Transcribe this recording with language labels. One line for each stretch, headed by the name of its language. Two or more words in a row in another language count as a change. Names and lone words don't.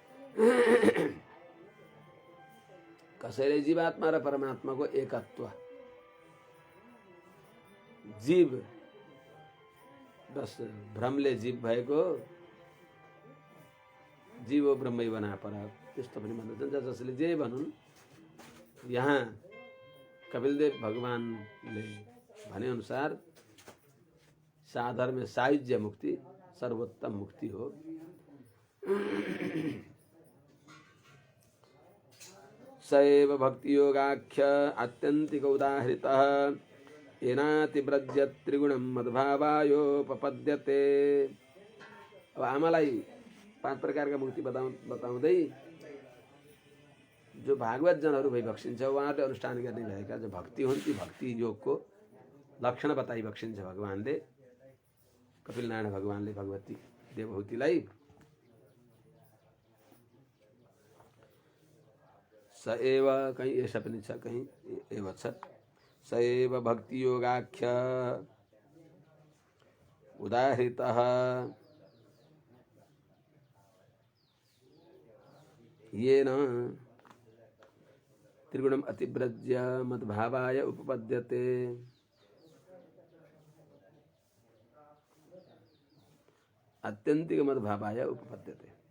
Nepali: कसैले जीवात्मा र परमात्माको एकत्व, जीव बस भ्रमले जीव भएको,
Sanskrit: जीवो ब्रह्मै बना पर,
Nepali: त्यस्तो पनि भन्दछन्। जसले जे भनुन्, यहाँ कपिलदेव भगवानले भने अनुसार साधर्म्य सायुज्य मुक्ति सर्वोत्तम मुक्ति हो।
Sanskrit: सैव भक्ति योगाख्य आत्यन्तिक उदाहृतः येनातिव्रज्य त्रिगुणं मद्भावायोपपद्यते।
Nepali: अब आमालाई 5 प्रकारका मुक्ति बताउँदै जो भागवत जनहरू भइबक्सिन्छ, उहाँहरूले अनुष्ठान गर्ने भएका जो भक्ति हुन्, ती भक्ति योगको लक्षण बताइबक्सिन्छ भगवानले, कपिल नारायण भगवानले भगवती देवहूतिलाई।
Sanskrit: स एव
Nepali: कहीं ऐसा पनि छ कहीं एव छ
Sanskrit: स एव भक्ति योगाख्य उदाहृतः येन त्रिगुणम अतिव्रज्य मद्भावाय उपपद्यते आत्यंतिक मद्भावाय उपपद्यते।